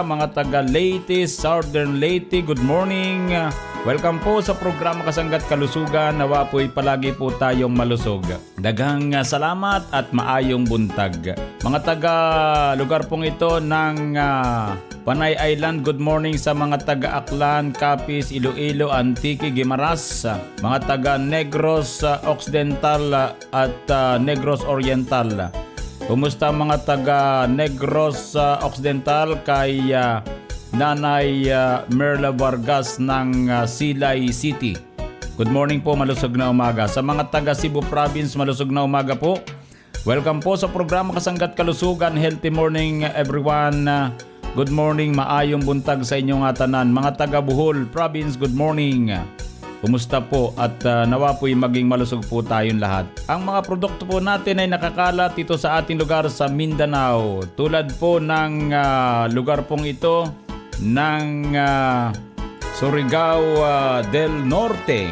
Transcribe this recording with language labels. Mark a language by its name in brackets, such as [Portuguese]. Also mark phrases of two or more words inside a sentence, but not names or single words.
[Filipino] Mga taga Leyte, Southern Leyte, [English] good morning. [Filipino] Welcome po sa programa Kasangga't Kalusugan. Nawa po'y palagi po tayong malusog. [Cebuano] Daghang salamat at maayong buntag. [Filipino] Mga taga lugar pong ito ng Panay Island, [English] good morning [Filipino] sa mga taga Aklan, Capiz, Iloilo, Antique, Guimaras. Mga taga Negros Occidental at Negros Oriental. Kumusta mga taga Negros Occidental kay Nanay Merla Vargas ng Silay City? [English] Good morning [Filipino] po, malusog na umaga. Sa mga taga Cebu Province, malusog na umaga po. Welcome po sa programa Kasangga't Kalusugan. [English] Healthy morning everyone. Good morning, [Cebuano] maayong buntag sa inyong tanan. [Filipino] Mga taga Bohol Province, [English] good morning. [Filipino] Kumusta po at nawa po'y maging malusog po tayong lahat. Ang mga produkto po natin ay nakakalat dito sa ating lugar sa Mindanao. Tulad po ng lugar pong ito ng Surigao del Norte.